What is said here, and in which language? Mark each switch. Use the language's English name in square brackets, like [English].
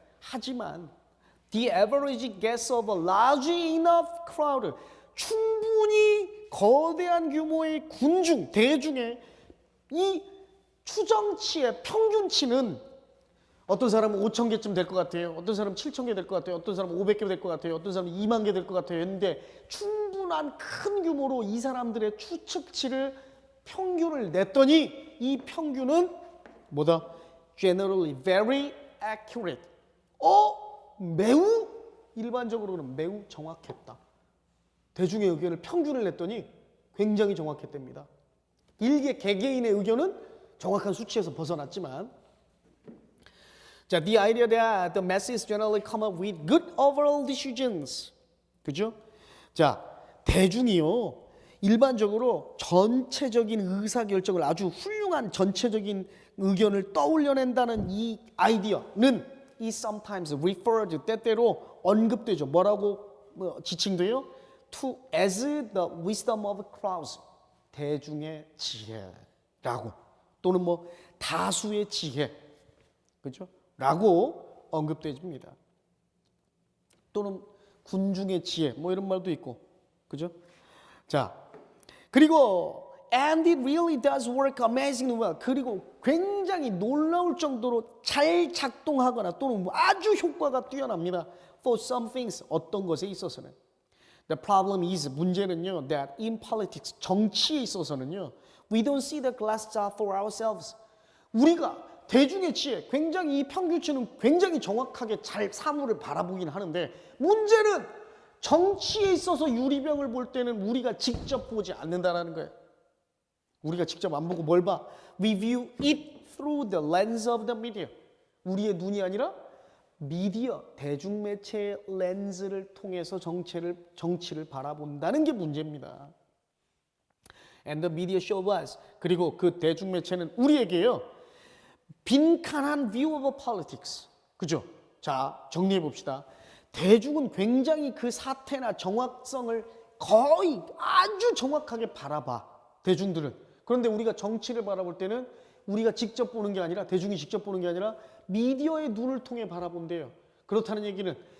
[Korean] 하지만 [English] the average guess of a large enough crowd, [Korean] 충분히 거대한 규모의 군중, 대중의 이 추정치의 평균치는 어떤 사람은 5천 개쯤 될 것 같아요. 어떤 사람은 7천 개 될 것 같아요. 어떤 사람은 500개 될 것 같아요. 어떤 사람은 2만 개 될 것 같아요. 했는데 충분한 큰 규모로 이 사람들의 추측치를 평균을 냈더니 이 평균은 뭐다? [English] Generally very accurate. [Korean] 매우 일반적으로는 매우 정확했다. 대중의 의견을 평균을 냈더니 굉장히 정확했답니다. 개개인의 의견은 정확한 수치에서 벗어났지만 자, [English] the idea that the masses generally come up with good overall decisions. [Korean] 그죠? 자, 대중이요. 일반적으로 전체적인 의사결정을 아주 훌륭한 전체적인 의견을 떠올려낸다는 이 아이디어는 [English] is sometimes referred, [Korean] 때때로 언급되죠. 뭐라고 지칭돼요? [English] To as the wisdom of crowds. [Korean] 대중의 지혜라고. 또는 뭐 다수의 지혜. 그죠? 라고 언급되집니다. 또는 군중의 지혜 뭐 이런 말도 있고. 그죠? 자, 그리고 [English] and it really does work amazingly well. [Korean] 그리고 굉장히 놀라울 정도로 잘 작동하거나 또는 아주 효과가 뛰어납니다. [English] For some things, [Korean] 어떤 것에 있어서는. [English] The problem is, [Korean] 문제는요, [English] that in politics, [Korean] 정치에 있어서는요, [English] we don't see the glass jar for ourselves. [Korean] 우리가 대중의 지혜, 굉장히 이 평균치는 굉장히 정확하게 잘 사물을 바라보긴 하는데 문제는 정치에 있어서 유리병을 볼 때는 우리가 직접 보지 않는다는 거예요. 우리가 직접 안 보고 뭘 봐? [English] We view it through the lens of the media. [Korean] 우리의 눈이 아니라 미디어, 대중매체의 렌즈를 통해서 정치를 바라본다는 게 문제입니다. [English] And the media show us. [Korean] 그리고 그 대중매체는 우리에게요. 빈칸한 [English] view of politics. [Korean] 그죠? 자, 정리해 봅시다. 대중은 굉장히 그 사태나 정확성을 거의 아주 정확하게 바라봐. 대중들은. 그런데 우리가 정치를 바라볼 때는 우리가 직접 보는 게 아니라 대중이 직접 보는 게 아니라 미디어의 눈을 통해 바라본대요. 그렇다는 얘기는